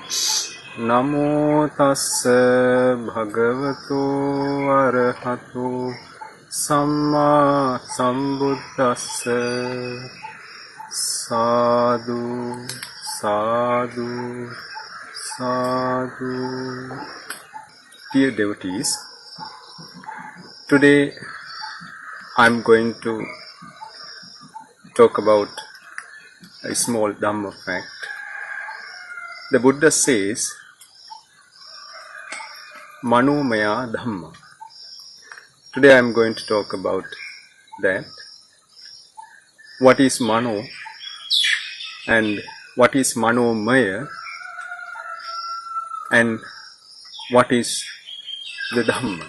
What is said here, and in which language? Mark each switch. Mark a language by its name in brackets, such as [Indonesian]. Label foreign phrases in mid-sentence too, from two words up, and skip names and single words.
[Pali] Namo tassa bhagavato arahato samma sambuddhassa. Sadhu, sadhu, sadhu. [English] Dear devotees, today I am going to talk about a small dhammaa fact. The Buddha says, [Pali] mano, mayaa, dhammaa. [English] Today I am going to talk about that. What is mano and what is [Pali] mano maya [English] and what is the dhammaa?